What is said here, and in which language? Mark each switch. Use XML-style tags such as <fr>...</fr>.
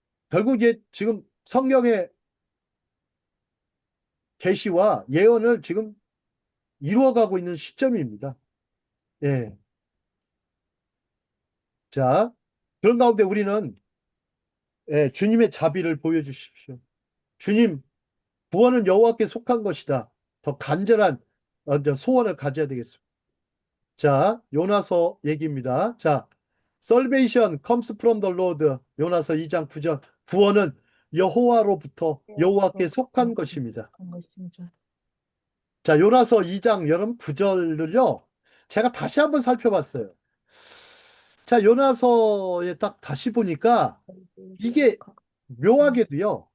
<ko>결국 이제 지금 성경의 계시와 예언을 지금 이루어가고 있는 시점입니다. 예. 자, 그런 가운데 우리는 주님의 자비를 보여주십시오. 주님, 구원은 여호와께 속한 것이다. 더 간절한 이제 소원을 가져야 되겠습니다. 자, 요나서 얘기입니다.</ko> <en>자, Salvation comes from the Lord.</en> <ko>요나서 2장 9절. 구원은 여호와로부터 여호와께 속한 것입니다. 자, 요나서 2장 여러분 9절을요. 제가 다시 한번 살펴봤어요. 자, 요나서에 딱 다시 보니까 이게 묘하게도요.</ko>